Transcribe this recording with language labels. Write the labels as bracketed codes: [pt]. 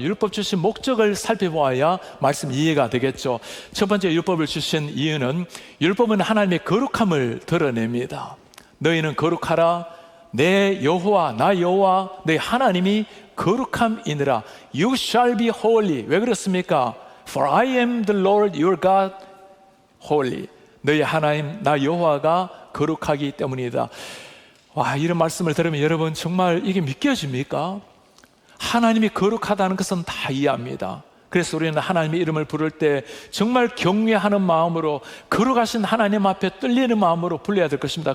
[ko] 율법 주신 목적을 살펴보아야 말씀 이해가 되겠죠. 첫 번째, 율법을 주신 이유는, 율법은 하나님의 거룩함을 드러냅니다. 너희는 거룩하라. 내 여호와, 나 여호와, 너희 하나님이 거룩함이니라. [en] You shall be holy. [ko] 왜 그렇습니까? [en] For I am the Lord your God holy. [ko] 너희 하나님, 나 여호와가 거룩하기 때문이다. 와, 이런 말씀을 들으면 여러분, 정말 이게 믿겨집니까? 하나님이 거룩하다는 것은 다 이해합니다. 그래서 우리는 하나님의 이름을 부를 때 정말 경외하는 마음으로, 거룩하신 하나님 앞에 떨리는 마음으로 불러야 될 것입니다.